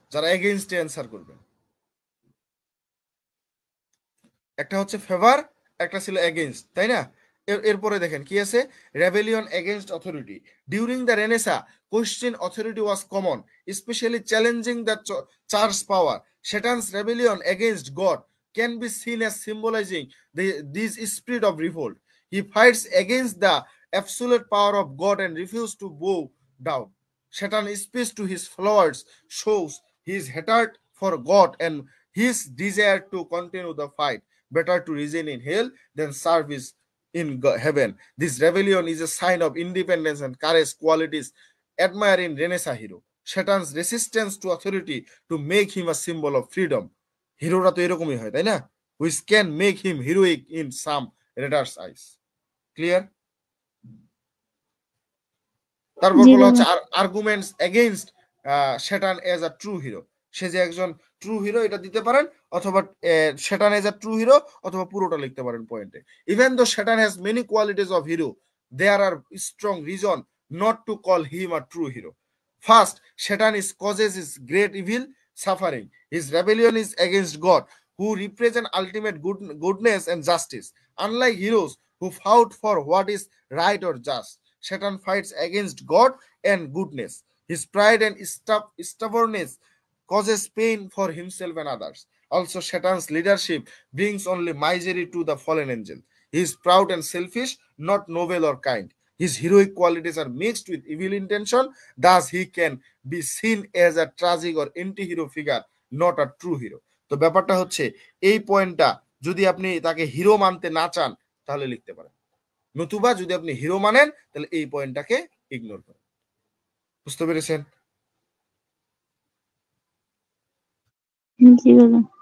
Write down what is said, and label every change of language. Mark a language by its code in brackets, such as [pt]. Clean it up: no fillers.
[bn] যারা এগেইনস্টে অ্যানসার করবেন, একটা হচ্ছে ফেভার, একটা ছিল এগেইনস্ট, তাই না? এরপরে দেখেন কি আছে, [en] Rebellion against authority. During the renaissance, question authority was common, specially challenging the church power. Satan's rebellion against God can be seen as symbolizing this spirit of revolt. He fights against the absolute power of God and refuses to bow down. Satan's speech to his followers shows his hatred for God and his desire to continue the fight. Better to resign in hell than service in heaven. This rebellion is a sign of independence and courage, qualities admired in Renaissance hero. Satan's resistance to authority to make him a symbol of freedom. [bn] হিরোরা তো এরকমই হয়, তাই না? [en] Which can make him heroic in some readers' eyes. Clear? [bn] তারপর জি বলা বাবা। [en] হচ্ছে arguments against Satan as a true hero. [bn] সে যে একজন ট্রু হিরো এটা দিতে পারেন, অথবা [en] Satan as a true hero, [bn] অথবা পুরোটা লিখতে পারেন পয়েন্টে। [en] Even though Satan has many qualities of hero, there are strong reason not to call him a true hero. First, Satan causes his great evil, suffering. His rebellion is against God, who represent ultimate goodness and justice. Unlike heroes who fought for what is right or just, Satan fights against God and goodness. His pride and stubbornness causes pain for himself and others. Also, Satan's leadership brings only misery to the fallen angel. He is proud and selfish, not noble or kind. His heroic qualities are mixed with evil intention, thus he can be seen as a tragic or anti-hero figure, not a true hero. [bn] তো ব্যাপারটা হচ্ছে এই পয়েন্টটা যদি আপনি তাকে hero মানতে না চান তাহলে লিখতে পারেন, নতুবা যদি আপনি হিরো মানেন তাহলে এই পয়েন্টটাকে ইগনোর করেন। বুঝতে পেরেছেন? জি বাবা।